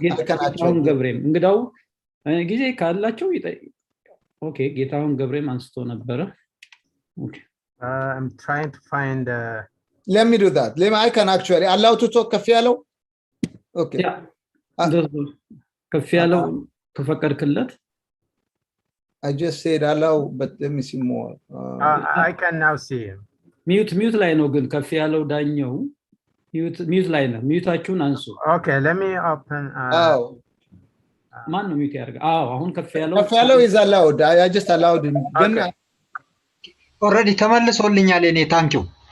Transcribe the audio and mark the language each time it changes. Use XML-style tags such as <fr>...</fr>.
<am>ጌታውን ገብሬም እንግዳው ጊዜ ካላቸው ኦኬ ጌታውን ገብሬም አንስቶ ነበረ።</am> <en>I'm trying to find let me do that. I can actually allow to talk ከፍ ያለው okay</en> <am>ከፍ ያለው ተፈቀድክለት?</am> <en>I just said allow, but let me see more. I can now see him.</en> <am>Mute ላይ ነው ግን ከፍ ያለው ዳኛው mute ላይ ነው። ሚዩታችሁን አንሱ።</am> <en>Okay, let me open</en> <am>ማን ነው ሚዩት ያርጋ? አሁን ከፍ</am> <en>ያለው is allowed. I just allowed him. Okay. already</en> <am>ተመልሶልኛል እኔ</am> <en>thank you.</en>